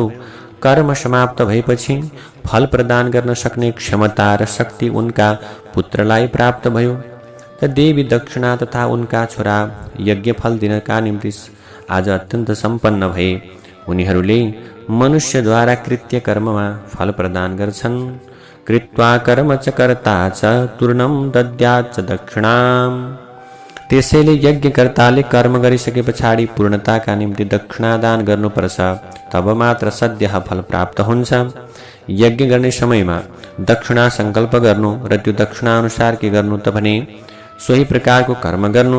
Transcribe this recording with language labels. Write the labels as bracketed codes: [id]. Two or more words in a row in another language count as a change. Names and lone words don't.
[ne] कर्म समाप्त भएपछि फल प्रदान गर्न सक्ने क्षमता र शक्ति उनका पुत्रलाई प्राप्त भयो। त देवी दक्षिणा तथा उनका छोरा यज्ञ फल दिनका निम्ति आज अत्यन्त सम्पन्न भए। उनीहरूले मनुष्यद्वारा कृत्य कर्ममा फल प्रदान गर्छन्। [sa] कृत्वा कर्म च कर्ता च तूर्णं दद्यात् च दक्षिणाम्। [ne] त्यसैले यज्ञकर्ताले कर्म गरिसके पछाडि पूर्णताका निम्ति दक्षिणा दान गर्नुपर्छ, तब मात्र सद्य फल प्राप्त हुन्छ। यज्ञ गर्ने समयमा दक्षिणा सङ्कल्प गर्नु र त्यो दक्षिणा अनुसार के गर्नु त भने सोही प्रकारको कर्म गर्नु।